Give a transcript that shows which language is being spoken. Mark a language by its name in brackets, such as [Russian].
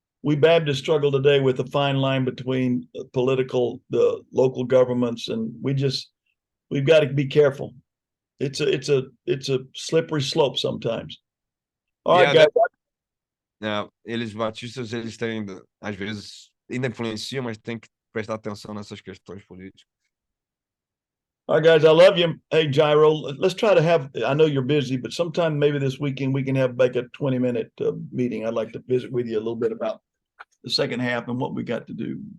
[English] We Baptists struggle today with the fine line between the local governments, and we've got to be careful. It's a slippery slope sometimes. All right, guys. [Portuguese] Eles batistas, eles têm, às vezes, ainda influenciam, mas tem que prestar atenção nessas questões políticas. [English] All right, guys, I love you. Hey, Gyro, let's try to have, I know you're busy, but sometime maybe this weekend we can have like a 20-minute meeting. I'd like to visit with you a little bit about the second half and what we got to do.